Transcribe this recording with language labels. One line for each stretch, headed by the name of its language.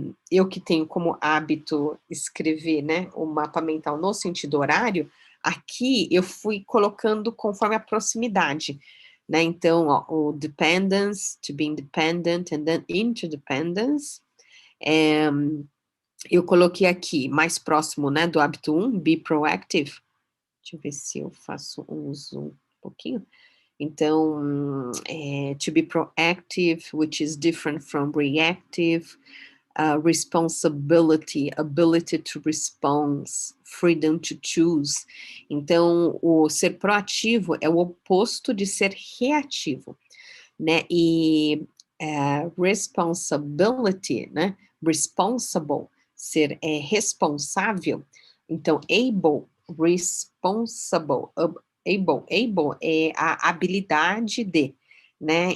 Portuguese: eu que tenho como hábito escrever, né, o mapa mental no sentido horário, aqui eu fui colocando conforme a proximidade, né, então, ó, o
English: dependence, to be independent and then interdependence,
Portuguese: eh, eu coloquei aqui mais próximo, né, do hábito 1,
English: be proactive.
Portuguese: Deixa eu ver se eu faço um zoom um pouquinho. Então,
English: to be proactive, which is different from reactive. Responsibility, ability to respond, freedom to choose.
Portuguese: Então, o ser proativo é o oposto de ser reativo, né? E responsibility, né? Responsible, ser responsável. Então, able, responsible, able é a habilidade de, né?